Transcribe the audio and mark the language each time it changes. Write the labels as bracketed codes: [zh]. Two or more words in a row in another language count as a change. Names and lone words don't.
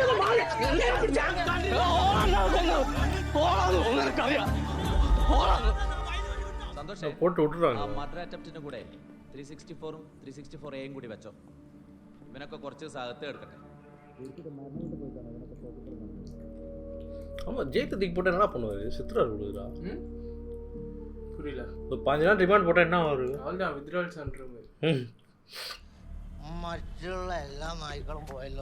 [ta] போட்டு விட்டுறாங்க. [en] murder attempt [ml] കൂടെ 364ഉം 364എയും കൂടി വെച്ചോ. ഇവനൊക്കെ കുറച്ച് സാഹത്ത് എടുക്കട്ടെ. [ta] ஆமாம், ஜெயகதிக்கு போட்டால் என்ன பண்ணுவார்? சித்ரா கொடுக்குறா. புரியல. ஒரு 5 நாள் ரிமாண்ட் போட்டால் என்ன வரும்? [ml] അതാണ് [en] withdrawal center. [ml] മറ്റുള്ള എല്ലാ നായ്ക്കളും പോയല്ലോ.